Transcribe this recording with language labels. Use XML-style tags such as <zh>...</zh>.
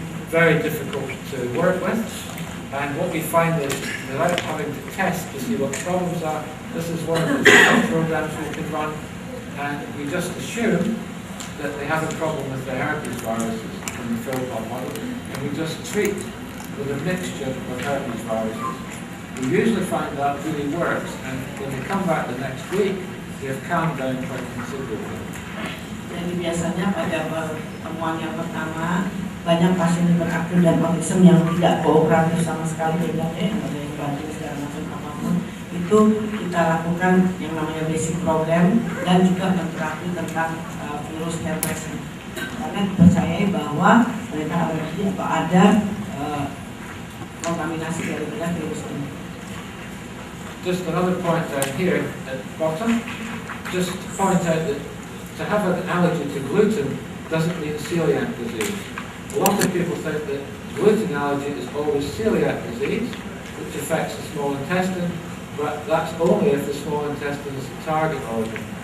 <en>very difficult to work with. And what we find is, without having to test to see what the problems are, this is one of the treatment programs we can run, and we just assume that they have a problem with the herpes viruses in the field model, and we just treat with a mixture of herpes viruses. We usually find that really works, and when they come back the next week, they have calmed down quite considerably.</en> <id>Jadi biasanya pada pertemuan yang pertama banyak pasien hiperaktif dan autism yang tidak kooperatif sama sekali bedanya yang ada yang bantu segala macam apapun itu kita lakukan yang namanya basic program dan juga menterapi tentang virus herpes karena dipercayai bahwa mereka alergi atau ada kontaminasi dari virus ini.</id> <en>Just another point down here at the bottom, just to point out that to have an allergy to gluten doesn't mean celiac disease. A lot of people think that gluten allergy is always celiac disease, which affects the small intestine, but that's only if the small intestine is the target organ.</en>